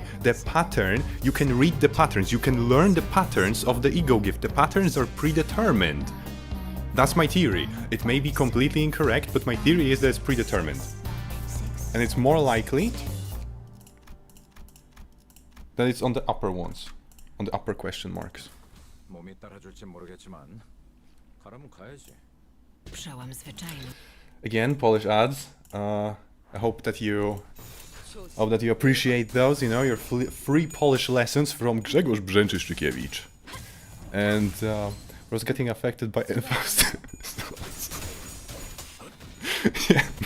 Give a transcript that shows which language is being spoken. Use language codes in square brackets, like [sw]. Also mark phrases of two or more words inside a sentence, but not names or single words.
[en] The pattern, you can read the patterns, you can learn the patterns of the ego gift. The patterns are predetermined. That's my theory. It may be completely incorrect, but my theory is that it's predetermined. And it's more likely that it's on the upper ones, on the upper question marks. [ko] 몸이 따라줄지 모르겠지만 가라면 가야지. [pl] Przełam zwyczajny. [en] Again, Polish ads. I hope that you appreciate those. You know, your free Polish lessons from Grzegorz Brzęczyszczykiewicz. And was getting affected by yeah.